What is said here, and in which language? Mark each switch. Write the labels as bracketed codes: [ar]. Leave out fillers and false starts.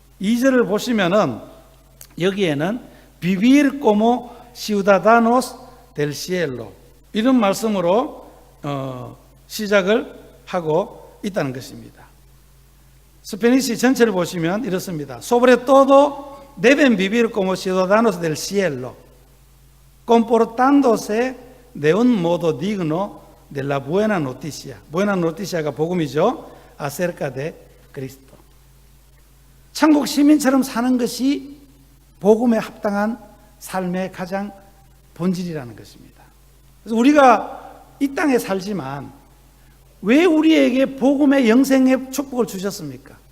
[ko] 2절을 보시면은 여기에는 [es] vivir como ciudadanos del cielo [ko] 이런 말씀으로 시작을 하고 있다는 것입니다. 스페니쉬 전체를 보시면 이렇습니다. [es] Sobre todo deben vivir como ciudadanos del cielo, comportándose de un modo digno de la buena noticia. buena noticia [ko] 가 복음이죠. [es] acerca de Cristo. [ko] 천국 시민처럼 사는 것이 복음에 합당한 삶의 가장 본질이라는 것입니다. 그래서 우리가 이 땅에 살지만 왜 우리에게 복음의 영생의 축복을 주셨습니까?